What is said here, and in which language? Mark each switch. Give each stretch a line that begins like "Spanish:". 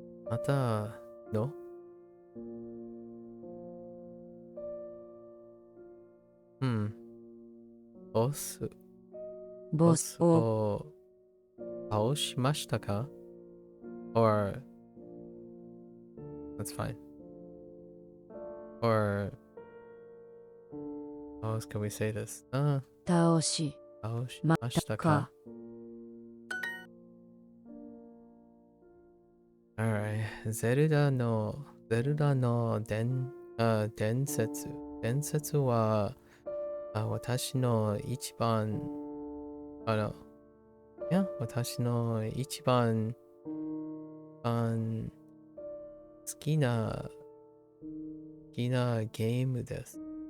Japanese: またのボスを倒しましたか
English: Or that's fine. Or how else can we say this?
Japanese: 倒しましたか
English: Alright.
Japanese: ゼルダの伝説は私の一番私の一番好きなゲームです。